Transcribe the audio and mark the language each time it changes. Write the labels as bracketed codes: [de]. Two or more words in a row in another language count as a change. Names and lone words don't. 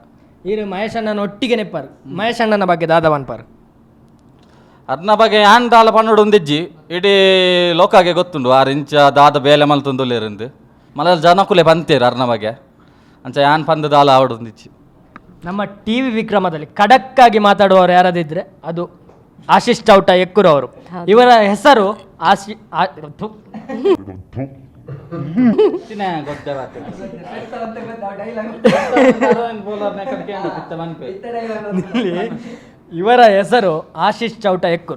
[tcy] ಈಗ ಮಹೇಶ್ ಅಣ್ಣನ ಒಟ್ಟಿಗೆ ನೆಪ್ಪಾರು. ಮಹೇಶ್ ಅಣ್ಣನ ಬಗ್ಗೆ ದಾದ ಬನ್ಪಾರು ಅದನ್ನ ಬಗ್ಗೆ ಆನ್ ದಾಲ ಪನ್ನೋಡು ಒಂದಿಜ್ಜಿ ಇಡೀ ಲೋಕಾಗೆ ಗೊತ್ತುಂಡು 6 ಇಂಚ ದಾದ ಬೇಲೆ ಮಲ್ತೊಂದುಲ್ಲೇರಿಂದ ಮಲ ಜನಕುಲೆ ಬಂತೇರು ಅರ್ನ ಬಗ್ಗೆ ಅಂಚ ಯಾನ್ ಪಂದ ದಾಲ ಆವಡೊಂದಿಚ್ಚಿ. [kn] ನಮ್ಮ TV ವಿಕ್ರಮದಲ್ಲಿ ಖಡಕ್ಕಾಗಿ ಮಾತಾಡುವವರು ಯಾರಾದಿದ್ರೆ ಅದು ಆಶೀಶ್ ಚೌಟ ಎಕ್ಕೂರು ಅವರು. ಇವರ ಹೆಸರು ಇವರ ಹೆಸರು ಆಶೀಶ್ ಚೌಟ ಎಕ್ಕೂರು.